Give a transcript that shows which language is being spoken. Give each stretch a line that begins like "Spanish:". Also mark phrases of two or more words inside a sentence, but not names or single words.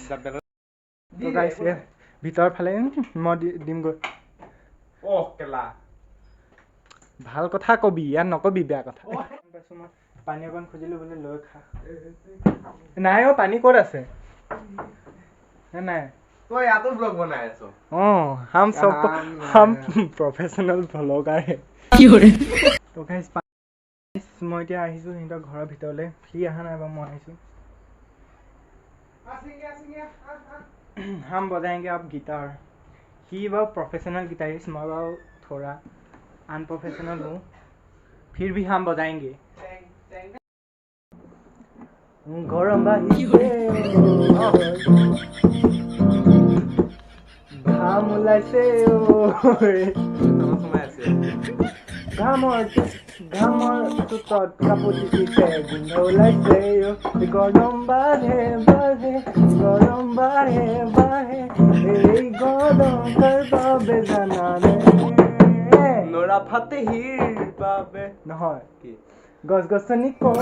Assamese: তো গাইজ ভিতৰৰ ফালে মই দিমগৈ। ভাল কথা কবি ইয়াত নকবি বেয়া কথা। পাইছোঁ মই পানী অকণ খুজিলোঁ বোলে লৈ খা। নাই অ' পানী ক'ত আছে নাই তই ইয়াতো ব্লগ বনাই আছ।
Hindi: हम
English: professional blogger
Hindi: है। तो गाइस मैं
Assamese: এতিয়া আহিছোঁ সিহঁতৰ ঘৰৰ ভিতৰলৈ। সি অহা নাই বাৰু মই আহিছোঁ।
Hindi: हम बजाएंगे अब गिटार। ही বাৰু
English: professional guitarist,
Hindi: मैं বাৰু थोड़ा अनप्रोफेशनल हूँ, फिर भी हम बजाएंगे।
Assamese: গৰম বাঢ়িছে घाम ওলাইছে ঘামৰ চোতত কাপোৰ তিতিছে গোন্ধ ওলাইছে গৰম বাঢ়ে বাঢ়ে গৰম বাঢ়ে বাঢ়ে এই গৰম কাৰ বাবে জানানে নৰা ফাতেহিৰ বাবে নহয় কি গছ গছনি